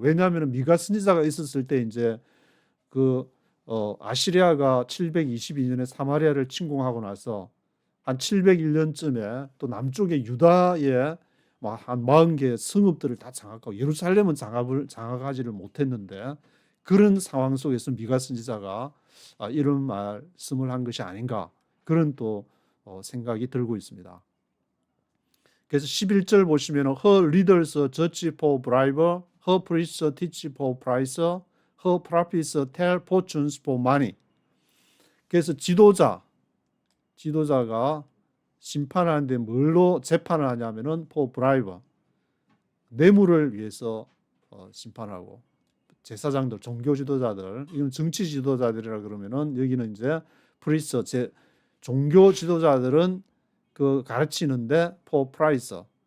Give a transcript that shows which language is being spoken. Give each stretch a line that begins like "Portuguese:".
Korean: 왜냐하면 미가 선지자가 있었을 때 이제 아시리아가 722년에 사마리아를 침공하고 나서 한 701년쯤에 또 남쪽의 유다에 한 40개 성읍들을 다 장악하고 예루살렘은 장악하지를 못했는데, 그런 상황 속에서 미가 선지자가 이런 말씀을 한 것이 아닌가, 그런 또 생각이 들고 있습니다. 그래서 11절 보시면
English: Her leaders judge for bribe, her priests teach for price, her prophets tell fortunes for money.
Korean: 그래서 지도자가 심판하는데 뭘로 재판을 하냐면은
English: for bribe,
Korean: 뇌물을 위해서 심판하고, 제사장들, 종교 지도자들, 이건 정치 지도자들이라 그러면은 여기는 이제 프리스트, 종교 지도자들은 가르치는데
English: for price,